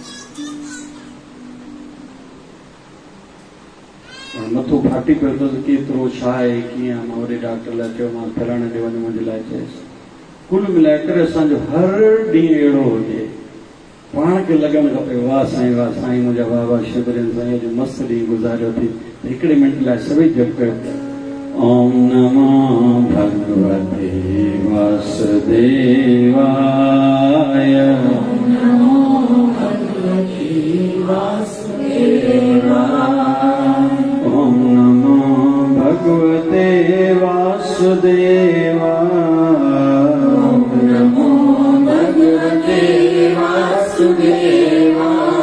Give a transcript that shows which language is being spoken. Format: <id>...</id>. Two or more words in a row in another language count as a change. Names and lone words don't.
<sd>मथो फाटी पियो अथसि केतिरो छा आहे कीअं मां वॾे डॉक्टर लाइ चयो मां फलाणे ॾे वञ मुंहिंजे लाइ चयसि कुल मिलाए करे असांजो हर ॾींहुं अहिड़ो हुजे पाण खे लॻणु खपे वाह साईं मुंहिंजा बाबा शिवरन साईं जो मस्तु ॾींहुं गुज़ारियो थी हिकिड़े मिंट लाइ सभई जप कयो</sd> <sa>ओम नमो भगवते वासुदेवाय ओम नमो भगवते वासुदेवाय ओम नमो भगवते वासुदेवाय</sa>